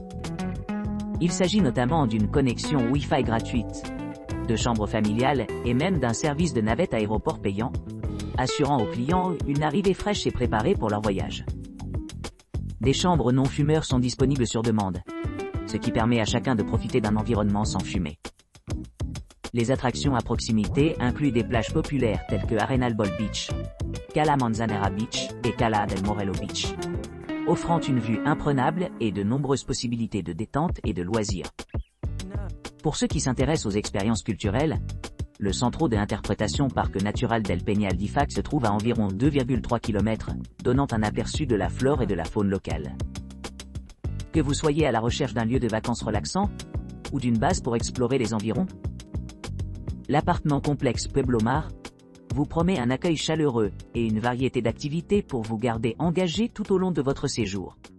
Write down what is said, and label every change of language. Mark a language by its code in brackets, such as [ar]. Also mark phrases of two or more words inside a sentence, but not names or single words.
[fr] Il s'agit notamment d'une connexion Wi-Fi gratuite, de chambres familiales et même d'un service de navette aéroport payant, assurant aux clients une arrivée fraîche et préparée pour leur voyage. Des chambres non-fumeurs sont disponibles sur demande, ce qui permet à chacun de profiter d'un environnement sans fumée. Les attractions à proximité incluent des plages populaires telles que Arenal Bol Beach, Cala Manzanera Beach et Cala del Morello Beach. offrant une vue imprenable et de nombreuses possibilités de détente et de loisirs. Pour ceux qui s'intéressent aux expériences culturelles, le Centro de Interpretación Parque Natural del Peñal d'Ifac se trouve à environ 2,3 km, donnant un aperçu de la flore et de la faune locale. Que vous soyez à la recherche d'un lieu de vacances relaxant, ou d'une base pour explorer les environs, l'appartement complexe Pueblo Mar vous promet un accueil chaleureux et une variété d'activités pour vous garder engagé tout au long de votre séjour.